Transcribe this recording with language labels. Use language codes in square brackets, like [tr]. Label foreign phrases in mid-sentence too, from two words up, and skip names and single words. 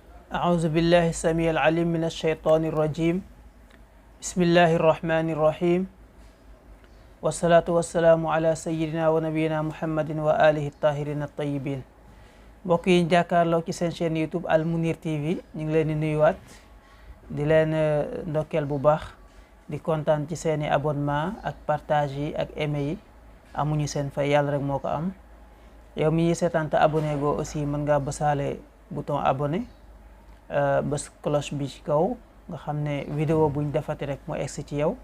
[ar] أعوذ بالله السميع العليم من الشيطان الرجيم بسم الله الرحمن الرحيم والصلاة والسلام على سيدنا ونبينا محمد وآله الطاهرين الطيبين. [wo] mbokk yi jàkkaarloo ci seen chaîne YouTube Al Mounir TV ñu ngi leen di nuyuwaat di leen ndokkeel bu baax di kontaan ci seeni abonnement ak partage yi ak aimé yi amuñu seen fay, yàlla rek moo ko am. yow mi ñuy seetaan te abonné goo aussi mën ngaa bësaale [fr] bouton abonné [wo] bës cloche bi ci kaw nga xam ne vidéo buñ defati rek mu egsi ci yow.